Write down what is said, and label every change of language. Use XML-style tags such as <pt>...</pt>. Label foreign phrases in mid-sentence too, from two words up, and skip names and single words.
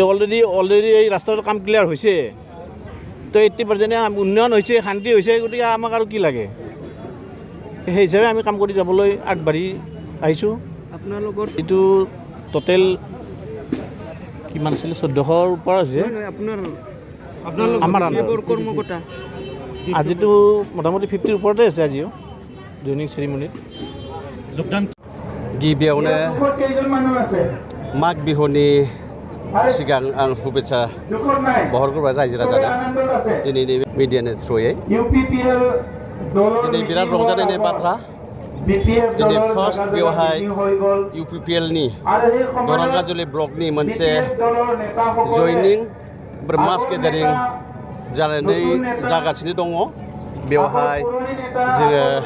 <as>অলৰেডি এই ৰাস্তাটোৰ কাম ক্লিয়াৰ হৈছে তো 80% উন্নয়ন হৈছে শান্তি হৈছে গতিকে আমাক আৰু কি লাগে সেই হিচাপে আমি কাম কৰি যাবলৈ আগবাঢ়ি আহিছোঁ আপোনালোকৰ এইটো টোটেল কিমান আছিলে 1400ৰ ওপৰত আছে আমাৰ কৰ্মকৰ্তা আজিতো মোটামুটি 50ৰ ওপৰতে আছে আজিও</as> <en>joining ceremony</en> <as>যোগদান</as> <brx>गिबियावनो माग बिहुनि सिगां आं शुभेच्छा बहरग्रोबाय रायजो राजानो दिनैनि मिडियानि थ्रुयै दिनै बिराद रंजानायनि बाथ्रा दिनै फार्स्ट बेवहाय UPPLनि दरंगाजुलि ब्लकनि मोनसे जइनिं मास गेदारिं जानानै जागासिनो दङ बेवहाय जोङो</brx>